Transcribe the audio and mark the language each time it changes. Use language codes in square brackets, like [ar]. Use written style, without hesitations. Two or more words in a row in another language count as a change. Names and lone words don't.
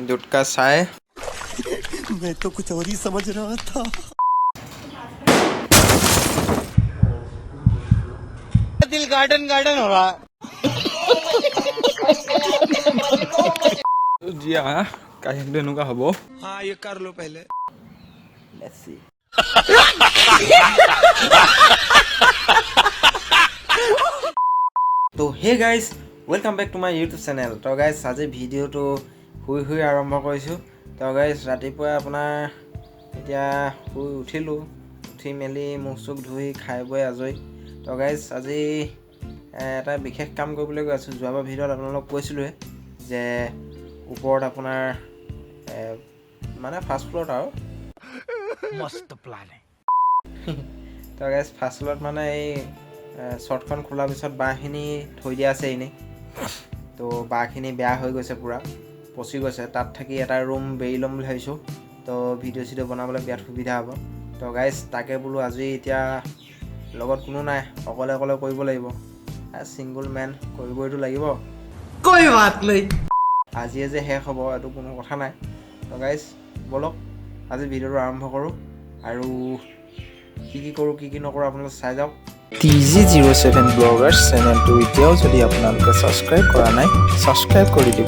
[hi] गुटका चाय मैं तो कुछ और ही समझ रहा था। दिल गार्डन गार्डन हो रहा है। जी हाँ [as] কাহিনীটো এনেকুৱা হ'ব [hi] हाँ ये कर लो पहले। [en] তো hey guys welcome back to my YouTube channel. [as] তো গাইজ আজি ভিডিঅ'টো শুই আৰম্ভ কৰিছোঁ। তো গাইজ ৰাতিপুৱা আপোনাৰ এতিয়া শুই উঠিলোঁ, উঠি মেলি মুখ চুখ ধুই খাই বৈ আজৰি। তো গাইজ আজি এটা বিশেষ কাম কৰিবলৈ গৈ আছোঁ। যোৱাবাৰ ভিডিঅ'ত আপোনালোকক কৈছিলোঁৱে যে ওপৰত আপোনাৰ মানে [en] first floor [as] আৰু [hi] मस्त प्लान है। [as] তো গাইজ [en] first floor [as] মানে এই শ্বৰ্টখন খোলাৰ পিছত বাঁহখিনি থৈ দিয়া আছে এনেই। তো বাঁহখিনি বেয়া হৈ গৈছে, পূৰা পচি গৈছে। তাত থাকি এটা ৰুম বেৰি ল'ম বুলি ভাবিছোঁ। তো ভিডিঅ' চিডিঅ' বনাবলৈ বিৰাট সুবিধা হ'ব। তো গাইজ তাকে বোলো আজি এতিয়া লগত কোনো নাই, অকলে কৰিব লাগিব। [en] single man [as] কৰিবইতো লাগিব। [hi] कोई बात नहीं। [as] আজিয়ে যে শেষ হ'ব এইটো কোনো কথা নাই। তো গাইজ ব'লক আজি ভিডিঅ'টো আৰম্ভ কৰোঁ, আৰু কি কৰোঁ কি নকৰোঁ আপোনালোকে চাই যাওক। TG07 ব্লগাৰ্ছ চেনেলটো এতিয়াও যদি আপোনালোকে ছাবস্ক্ৰাইব কৰা নাই, ছাবস্ক্ৰাইব কৰি দিব।